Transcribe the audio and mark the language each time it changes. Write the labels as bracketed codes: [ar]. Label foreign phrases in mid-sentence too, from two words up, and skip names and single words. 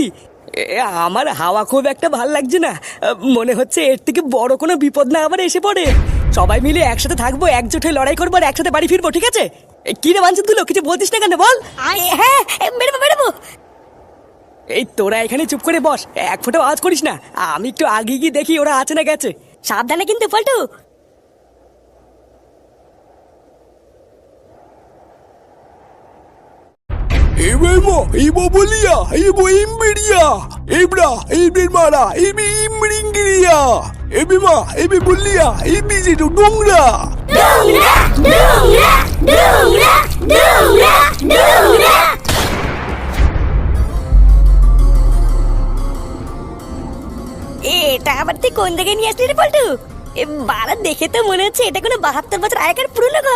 [bn] আমার হাওয়া খুব একটা ভাল লাগছে না, মনে হচ্ছে এর থেকে বড় কোনো বিপদ না আবার এসে পড়ে। সবাই মিলে একসাথে থাকবো, একজোট হয়ে লড়াই করবো আর একসাথে বাড়ি ফিরবো, ঠিক আছে? কি রে বাঞ্চিত গুলো, কিছু বলছিস না কেন বল? হ্যাঁ বেরোবো। এই তোরা এখানে চুপ করে বস, এক ফোঁটা আওয়াজ করিস না, আমি একটু আগে গিয়ে দেখি ওরা আছে না গেছে। সাবধানে কিন্তু পল্টু। Ebemo, Ebo Bolia, Ebo Imberia, Ebra, Ebemara, Ebi Imringiria, Ebema, Ebi Bolia, Ebi Zidu Dungra. এটা আবার তুই কোন দিকে নিয়ে আসলি রে পল্টু? বাড়া দেখে তো মনে হচ্ছে এটা কোনো 72 বছর আগেকার পুরনো ঘর।